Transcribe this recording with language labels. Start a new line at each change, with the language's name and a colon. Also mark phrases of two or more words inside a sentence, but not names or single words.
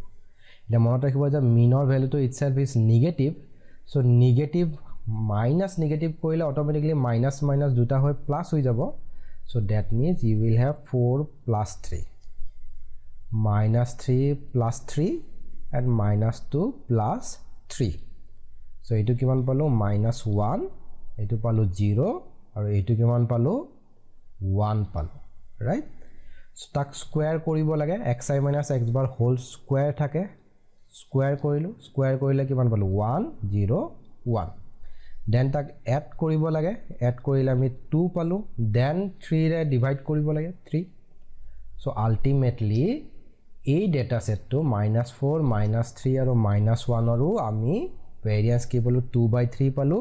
Assamese: এটা মনত ৰাখিব যে meanৰ ভ্যালু
English: to itself is negative, so negative minus negative
Assamese: কৰিলে
English: automatically minus minus
Assamese: দুটা হৈ প্লাস হৈ যাব।
English: so that means you will have 4 plus 3 minus 3 plus 3 and minus 2 plus 3.
Assamese: so এইটো কিমান পালো minus 1, এইটো পালো 0 আৰু এইটো কিমান পালো 1 পালো, ৰাইট? সো তাক স্কয়াৰ কৰিব লাগে
English: xi minus x bar whole square
Assamese: থাকে, স্কয়াৰ কৰিলো, স্কয়াৰ কৰিলে কিমান পালো 1 0 1, দেন তাক এড কৰিব লাগে, এড কৰিলে আমি 2 পালো, দেন 3 ৰে ডিভাইড কৰিব লাগে 3। সো আলটিমেটলি এই ডেটা সেটটো -4 -3 আৰু -1 আৰু আমি ভেৰিয়েন্স কি পালো 2/3 পালো।